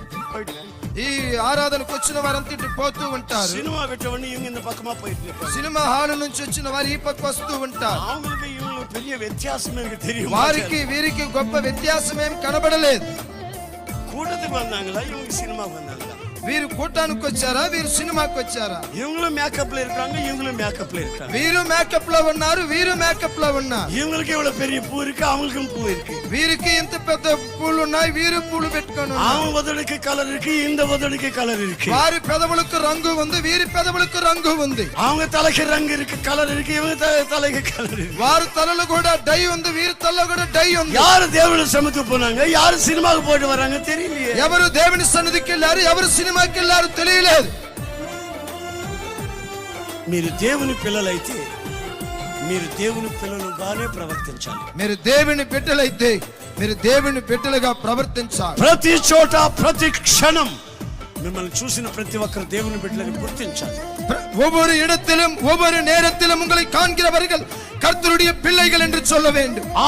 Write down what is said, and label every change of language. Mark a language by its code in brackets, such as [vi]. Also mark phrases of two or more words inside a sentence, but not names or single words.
[ta] போயிடுவேன். [te] ఈ ఆరాధనకు వచ్చిన వారంతా ఇటు పోతూ ఉంటారు. సినిమా పెట్టవని [ta] இவங்க இந்த பக்கமா போயிட்டு இருப்பாங்க. [te] సినిమా హాల్ నుంచి వచ్చిన వారు ఈ పక్క వస్తూ ఉంటారు. [ta] அவங்களுக்கு இவங்களுக்கு பெரிய வித்தியாசம் எனக்கு தெரியும். [te] వారికి వీరికి గొప్ప వ్యత్యాసం ఏం కనబడలేదు. [ta] கூட்டத்துக்கு வந்தாங்களா இவங்க சினிமாக்கு வந்தாங்களா? [te] వీరు కూటానికి వచ్చారా, వీరు సినిమాకి వచ్చారా? [ta] இவங்களும் மேக்கப்ல இருக்காங்க, இவங்களும் மேக்கப்ல இருக்காங்க. [te] వీరు మేకప్ లో ఉన్నారు, వీరు మేకప్ లో ఉన్నారు. [ta] இவங்களுக்கு இவ்வளவு பெரிய பூ இருக்கு, அவங்களுக்கும் பூ இருக்கு. [te] వీరికి ఇంత పెద్ద పూలు ఉన్నాయి, వీరు పూలు పెట్టుకొని ఉన్నారు. [ta] அவன் உதடுக்கு கலர் இருக்கு, இந்த உதடுக்கு கலர் இருக்கு. [te] వారి పెదవులకు రంగు ఉంది, వీరి పెదవులకు రంగు ఉంది. [ta] அவங்க தலைக்கு ரங்கு இருக்கு, கலர் இருக்கு, இவங்க தலைக்கு கலர் இருக்கு. [te] వారి తలలో కూడా డై ఉంది, వీరి తలలో కూడా డై ఉంది. [ta] யாரு [te] దేవుని సన్నిధికి [ta] పోనాங்க, யாரு [te] సినిమాకి పోయి [ta] వరాங்க தெரியலையே. [te] ఎవరు దేవుని సన్నిధికి వెళ్ళారు, ఎవరు సినిమాకి వెళ్ళారు తెలియలేదు. మీరు దేవుని పిల్లలైతే మీరు దేవుని పిల్లలుగానే ప్రవర్తించాలి. మీరు దేవుని బిడ్డలైతే మీరు దేవుని బిడ్డలుగా ప్రవర్తించాలి. ప్రతి చోట ప్రతి క్షణం మిమ్మల్ని చూసిన ప్రతి ఒక్కరు దేవుని బిడ్డలని గుర్తించాలి. [ta] ஒவ்வொரு இடத்திலும் ஒவ்வொரு நேரத்திலும் உங்களை காண்கிறவர்கள் கர்த்தருடைய பிள்ளைகள் என்று சொல்ல வேண்டும்.